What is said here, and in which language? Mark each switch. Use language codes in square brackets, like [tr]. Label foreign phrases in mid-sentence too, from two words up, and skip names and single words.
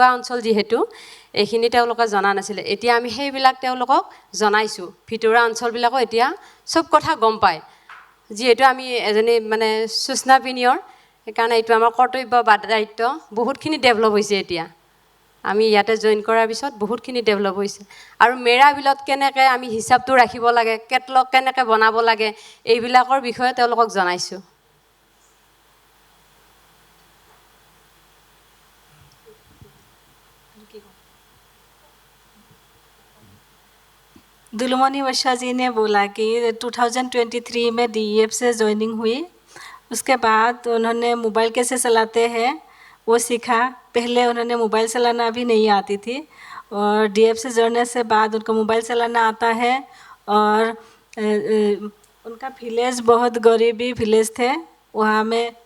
[as] অঞ্চল যিহেতু এইখিনি তেওঁলোকে জনা নাছিলে এতিয়া আমি সেইবিলাক তেওঁলোকক জনাইছোঁ ভিতৰুৱা অঞ্চলবিলাকো এতিয়া চব কথা গম পায় যিহেতু আমি এজনী মানে সূচনাপ্ৰেনিয়ৰ সেইকাৰণে এইটো আমাৰ কৰ্তব্য বা দায়িত্ব বহুতখিনি ডেভেলপ হৈছে এতিয়া আমি ইয়াতে জইন কৰাৰ পিছত বহুতখিনি ডেভেলপ হৈছে আৰু মেৰা বিলত কেনেকৈ আমি হিচাপটো ৰাখিব লাগে কেটলগ কেনেকৈ বনাব লাগে এইবিলাকৰ বিষয়ে তেওঁলোকক জনাইছোঁ [hi] दुलमणि वर्षा जी ने बोला कि 2023 में DEF से ज्वाइनिंग हुई उसके बाद उन्होंने मोबाइल कैसे चलाते हैं वो सीखा पहले उन्होंने मोबाइल चलाना भी नहीं आती थी और DEF से जुड़ने से बाद उनको मोबाइल चलाना आता है और उनका विलेज बहुत गरीबी विलेज थे वहाँ में